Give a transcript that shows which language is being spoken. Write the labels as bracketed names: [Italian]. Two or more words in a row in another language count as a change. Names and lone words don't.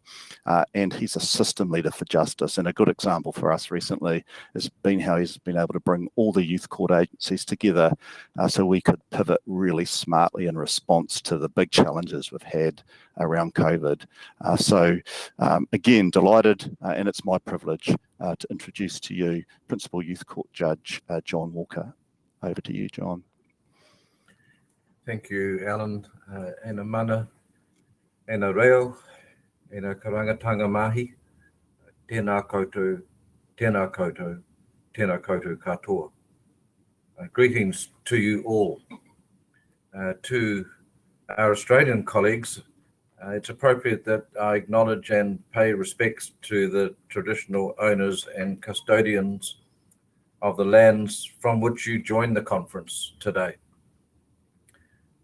[English] And he's a system leader for justice. And a good example for us recently has been how he's been able to bring all the youth court agencies together so we could pivot really smartly in response to the big challenges we've had around COVID. Again, delighted, and it's my privilege to introduce to you Principal Youth Court Judge John Walker. Over to you, John. Thank you, Alan. [Māori] Ena mana, ena reo, ena karangatanga mahi, tēnā koutou, tēnā koutou, tēnā koutou katoa. [English] Greetings to you all. To our Australian colleagues, it's appropriate that I acknowledge and pay respects to the traditional owners and custodians of the lands from which you join the conference today.